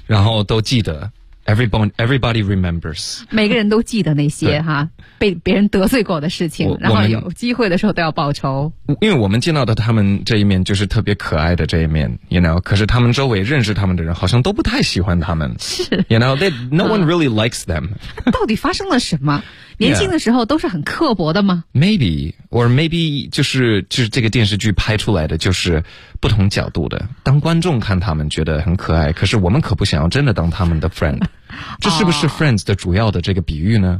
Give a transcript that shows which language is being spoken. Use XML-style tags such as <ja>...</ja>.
<zh>然后都记得</zh> <en>everybody remembers,</en> <zh>每个人都记得那些哈被别人得罪过的事情，然后有机会的时候都要报仇。因为我们见到的他们这一面就是特别可爱的这一面，</zh> <en>you know,</en> <zh>可是他们周围认识他们的人好像都不太喜欢他们，是</zh> <en>you know, they, no one really likes them.</en> <zh>到底发生了什么？年轻的时候都是很刻薄的吗、 Maybe, or maybe 就是这个电视剧拍出来的就是不同角度的，当观众看他们觉得很可爱，可是我们可不想要真的当他们的 friend 这是不是 Friends 的主要的这个比喻呢？</zh>